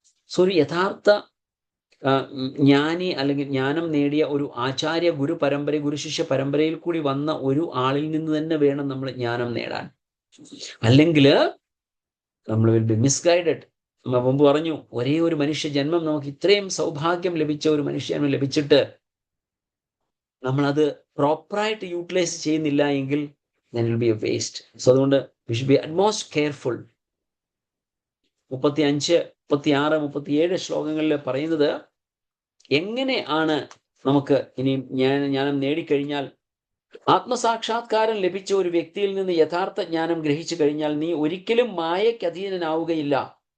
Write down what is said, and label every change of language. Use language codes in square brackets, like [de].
[ml] So ഒരു യഥാർത്ഥ ജ്ഞാനി അല്ലെങ്കിൽ ജ്ഞാനം നേടിയ ഒരു ആചാര്യ ഗുരുശിഷ്യ പരമ്പരയിൽ കൂടി വന്ന ഒരു ആളിൽ നിന്ന് തന്നെ വേണം നമ്മൾ ജ്ഞാനം നേടാൻ. അല്ലെങ്കിൽ നമ്മൾ [en] Will be misguided. [ml] നമ്മൾ മുമ്പ് പറഞ്ഞു, ഒരേ ഒരു മനുഷ്യ ജന്മം, നമുക്ക് ഇത്രയും സൗഭാഗ്യം ലഭിച്ച ഒരു മനുഷ്യജന്മം ലഭിച്ചിട്ട് നമ്മളത് പ്രോപ്പറായിട്ട് യൂട്ടിലൈസ് ചെയ്യുന്നില്ല എങ്കിൽ [en] then it will be a waste. So [ml] അതുകൊണ്ട് [en] we should be utmost careful. [ml] 35, 36, 37 ശ്ലോകങ്ങളിൽ പറയുന്നത് എങ്ങനെയാണ് നമുക്ക് ഇനി ജ്ഞാനം നേടിക്കഴിഞ്ഞാൽ, ആത്മസാക്ഷാത്കാരം ലഭിച്ച ഒരു വ്യക്തിയിൽ നിന്ന് യഥാർത്ഥ ജ്ഞാനം ഗ്രഹിച്ചു കഴിഞ്ഞാൽ നീ ഒരിക്കലും മായയ്ക്ക് അധീനനാവുകയില്ല.